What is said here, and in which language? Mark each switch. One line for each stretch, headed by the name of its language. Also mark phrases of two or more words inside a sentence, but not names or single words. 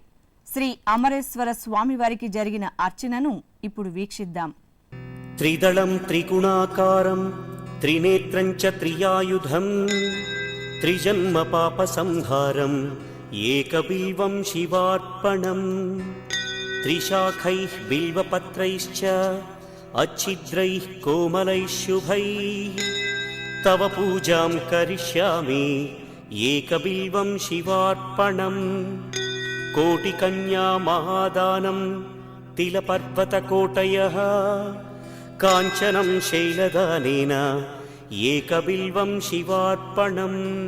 Telugu: శ్రీ అమరేశ్వర స్వామి వారికి జరిగిన అర్చనను ఇప్పుడు వీక్షిద్దాం.
Sanskrit: త్రిదళం త్రిగుణాకారం త్రినేత్రం చ త్రియాయుధం త్రిజన్మ పాప సంహారం ఏకబిల్వం శివార్పణం त्रिशाखैः बिल्वपत्रैश्च अच्छिद्रैः कोमलैः शुभैः तव पूजां करिष्यामि एकबिल्वं शिवार्पणम् कोटिकन्या महादानं तिलपर्वतकोटयः काञ्चनं शैलदानेन एकबिल्वं शिवार्पणम्